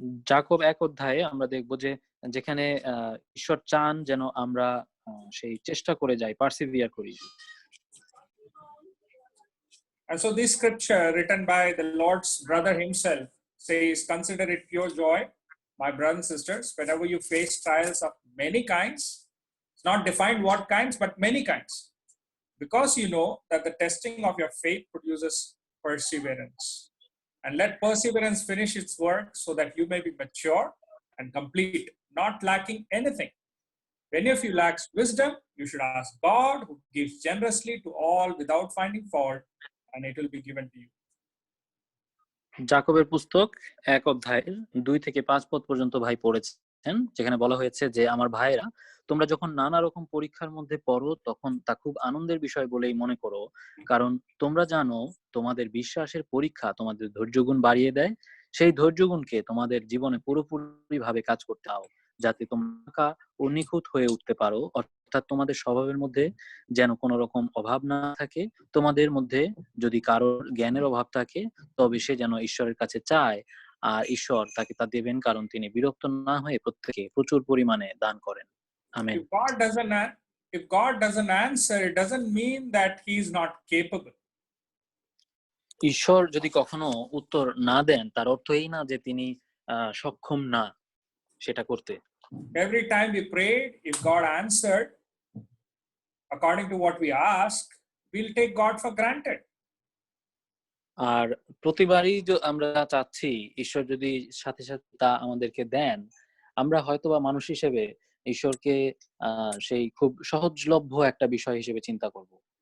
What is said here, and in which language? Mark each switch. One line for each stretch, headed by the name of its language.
Bangla: যাকব 1 অধ্যায়ে আমরা দেখব যে যেখানে ঈশ্বর চান যেন আমরা সেই চেষ্টা করে যাই, পারসিভিয়ার করি।
English: And so this scripture written by the Lord's brother himself says, consider it pure joy, my brothers and sisters, whenever you face trials of many kinds, It's not defined what kinds, but many kinds. Because you know that the testing of your faith produces perseverance. And let perseverance finish its work so that you may be mature and complete, not lacking anything. If any of you lacks wisdom, you should ask God, who gives generously to all without finding fault, and it will be given to you.
Bangla: জাকবের পুস্তক 1 অধ্যায়ের 2 থেকে 5 পদ পর্যন্ত ভাই পড়েছেন, যেখানে বলা হয়েছে যে আমার ভাইরা, তোমরা যখন নানা রকম পরীক্ষার মধ্যে পড়ো তখন তা খুব আনন্দের বিষয় বলেই মনে করো, কারণ তোমরা জানো তোমাদের বিশ্বাসের পরীক্ষা তোমাদের ধৈর্যগুণ বাড়িয়ে দেয়। সেই ধৈর্যগুণকে তোমাদের জীবনে পুরোপুরি ভাবে কাজ করতে দাও, যাতে তোমরা ও নিখুঁত হয়ে উঠতে পারো, অর্থাৎ তোমাদের স্বভাবের মধ্যে যেন কোনো রকম অভাব না থাকে। তোমাদের মধ্যে যদি কারোর জ্ঞানের অভাব থাকে তবে সে যেন ঈশ্বরের কাছে চায়, আর ঈশ্বর তাকে তা দেবেন, কারণ তিনি বিরক্ত না হয়ে প্রত্যেককে প্রচুর পরিমাণে দান করেন। Amen.
English: If God doesn't answer, it doesn't mean that he is not capable.
Bangla: ঈশ্বর যদি কখনো উত্তর না দেন তার অর্থ এই না যে তিনি সক্ষম না সেটা করতে।
English: Every time we prayed, if God answered according to what we ask, we'll take God for granted.
Bangla: আর প্রতিবারই আমরা চাচ্ছি ঈশ্বর যদি সাথে সাথে তা আমাদেরকে দেন, আমরা হয়তোবা মানুষ হিসেবে ঈশ্বরকে সেই খুব সহজলভ্য একটা বিষয় হিসেবে চিন্তা করব।